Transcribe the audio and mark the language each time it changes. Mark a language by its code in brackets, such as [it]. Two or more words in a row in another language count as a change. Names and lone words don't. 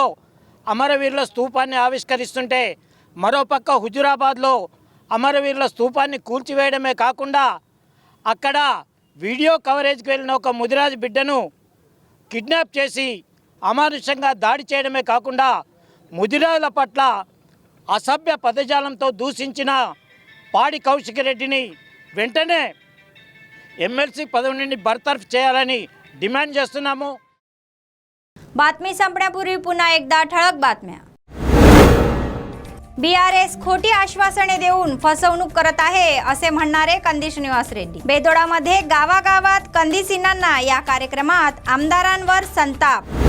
[te] అమరవీరుల స్తూపాన్ని ఆవిష్కరిస్తుంటే మరో పక్క హుజురాబాద్లో అమరవీరుల స్తూపాన్ని కూల్చివేయడమే కాకుండా అక్కడ [en] video coverage [te] వెళ్ళిన ఒక ముదిరాజు బిడ్డను కిడ్నాప్ చేసి అమానుషంగా దాడి చేయడమే కాకుండా ముదిరాజుల పట్ల అసభ్య పదజాలంతో దూషించిన పాడి కౌశిక్ రెడ్డిని వెంటనే ఎమ్మెల్సీ పదవి నుండి बरतर्फ చేయాలని डिमांड చేస్తున్నాము. [mr] बातमी संपण्यापूर्वी पुन्हा एकदा ठळक बातम्या. BRS खोटी आश्वासने देऊन फसवणूक करत आहे असे म्हणणारे कंदी श्रीनिवास रेड्डी. बेदोडामध्ये गावागावात कंदीसिनांना या कार्यक्रमात आमदारांवर संताप.